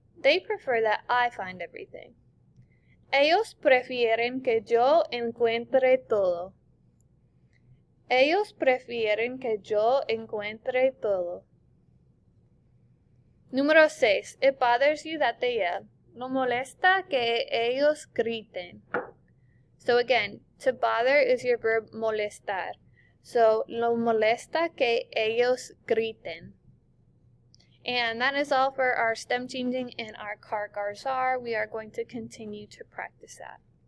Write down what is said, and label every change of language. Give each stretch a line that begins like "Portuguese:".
English: They prefer that I find everything.
Spanish: Ellos prefieren que yo encuentre todo. Ellos prefieren que yo encuentre todo. Número 6.
English: It bothers you that they yell.
Spanish: No molesta que ellos griten.
English: So again, to bother is your verb molestar.
Spanish: So, lo molesta que ellos griten.
English: And that is all for our stem changing and our Kargarzar. We are going to continue to practice that.